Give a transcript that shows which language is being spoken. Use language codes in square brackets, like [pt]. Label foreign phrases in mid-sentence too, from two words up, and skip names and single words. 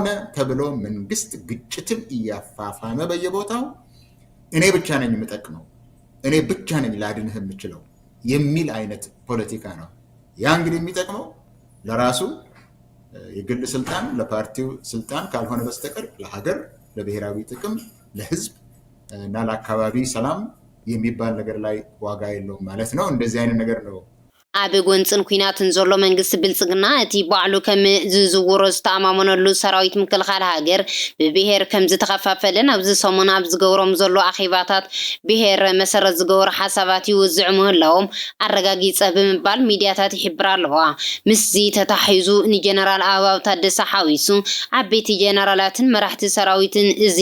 [am] ተብሎ መንግስት ግጭትን እያፋፋመ በየቦታው እኔ ብቻ ነኝ የምጠቅመው እኔ ብቻ ነኝ ላድንህ የምችለው የሚል አይነት ፖለቲካ ነው ያ እንግዲህ የሚጠቅመው ለራሱ የግል ስልጣን ለፓርቲው ስልጣን ካልሆነ በስተቀር ለሀገር ለብሔራዊ ጥቅም ለህዝብ እና ለአካባቢ ሰላም የሚባል ነገር ላይ ዋጋ የለውም ማለት ነው እንደዚህ አይነት ነገር ነው [ti] ኣብ ጎንፅን ኩናትን ዘሎ መንግስቲ ብልጽግና እቲ ባዕሉ ከም ዝዝውሮ ዝተኣማመነሉ ሰራዊት ምክልኻል ሃገር ብብሔር ከም ዝተኸፋፈለን ኣብዚ ሰሙን ኣብ ዝገብሮም ዘሎ ኣኼባታት ብሔር መሰረት ዝገብሩ ሓሳባት ይውዝዑ ምህላዎም ኣረጋጊፀ ብምባል ሚድያታት ይሕብር ኣለዋ። ምስዚ ተታሒዙ ንጀነራል ኣበባው ታደሰ ሓዊሱ ዓበይቲ ጀነራላትን መራሕቲ ሰራዊትን እዚ